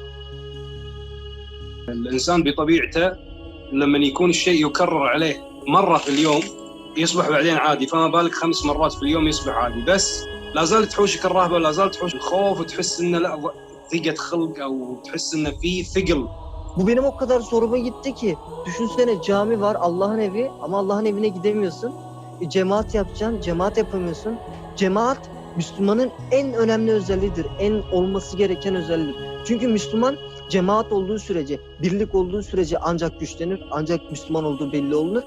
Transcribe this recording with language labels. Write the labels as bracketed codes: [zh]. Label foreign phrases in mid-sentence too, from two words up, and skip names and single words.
[ar] الإنسان بطبيعته لما يكون الشيء يكرر عليه مرة في اليوم يصبح بعدين عادي، فما بالك 5 مرات في اليوم يصبح عادي. بس لا زالت تحوشك الرهبة، لا زالت تحوش الخوف، وتحس إنه لا ضيقة خلق أو تحس إنه في ثقل. [tr] Bu benim o kadar zoruma gitti ki. Düşünsene, cami var, Allah'ın evi, ama Allah'ın evine gidemiyorsun. Cemaat yapacaksın, cemaat yapamıyorsun. Cemaat Müslümanın en önemli özelliğidir. En olması gereken özellik. Çünkü Müslüman cemaat olduğu sürece, birlik olduğu sürece ancak güçlenir, ancak Müslüman olduğu belli olunur.